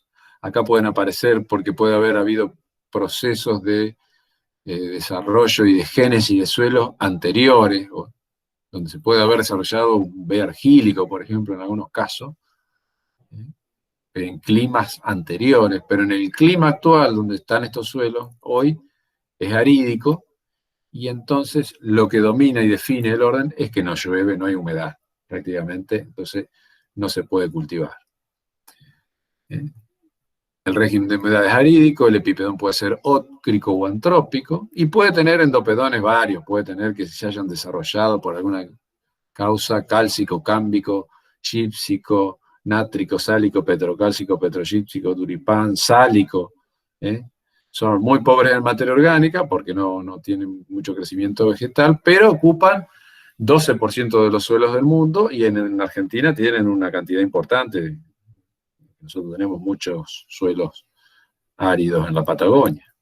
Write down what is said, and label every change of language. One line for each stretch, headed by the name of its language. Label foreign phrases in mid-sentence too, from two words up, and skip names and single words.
Spanish: Acá pueden aparecer porque puede haber habido procesos de desarrollo y de génesis de suelos anteriores, donde se puede haber desarrollado un B argílico, por ejemplo, en algunos casos, en climas anteriores, pero en el clima actual donde están estos suelos, hoy es arídico, y entonces lo que domina y define el orden es que no llueve, no hay humedad, prácticamente, entonces no se puede cultivar. El régimen de humedad es arídico, el epipedón puede ser ócrico o antrópico, y puede tener endopedones varios, puede tener que se hayan desarrollado por alguna causa cálcico, cámbico, gípsico, nátrico, sálico, petrocálcico, petrogípsico, duripán, sálico. Son muy pobres en materia orgánica porque no tienen mucho crecimiento vegetal, pero ocupan 12% de los suelos del mundo, y en Argentina tienen una cantidad importante. Nosotros tenemos muchos suelos áridos en la Patagonia.